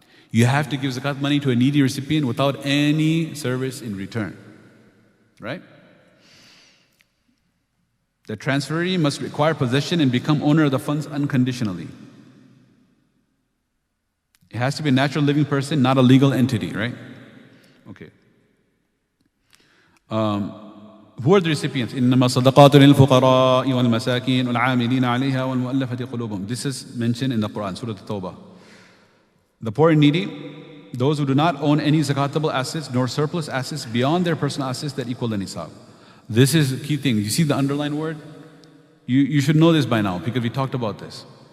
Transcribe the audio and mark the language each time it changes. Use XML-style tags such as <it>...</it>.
<en>You have to give zakat money to a needy recipient without any service in return. Right? The transferee must acquire possession and become owner of the funds unconditionally. It has to be a natural living person, not a legal entity, right? Okay. Who are the recipients?</en> <ar>إنما الصدقات للفقراء والمساكين والعاملين عليها والمؤلفة قلوبهم.</ar> <en>This is mentioned in the Quran, Surah At-Tawbah. The poor and needy, those who do not own any zakatable assets nor surplus assets beyond their personal assets that equal the nisab. This is a key thing. You see the underlined word? You should know this by now because we talked about this.</en>